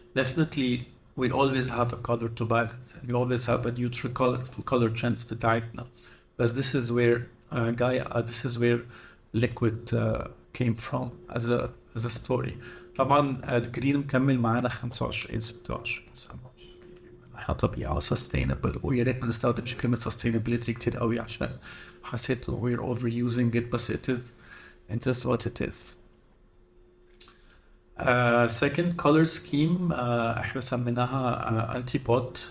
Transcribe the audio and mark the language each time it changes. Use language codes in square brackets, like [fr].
[en] Definitely we always have a color to balance. We always have a neutral color [ar] في [en] color trends [ar] بتاعتنا. [en] But this is where this is where liquid came from as a story. [ar] طبعا الجرين مكمل معانا 25 26 احنا طبيعة sustainable، ويا ريت ما نستخدمش كلمة sustainability كتير قوي عشان حسيت [en] we're overusing it، [ar] بس [en] it is what it is. Second color scheme [ar] احنا سميناها [en] antipod.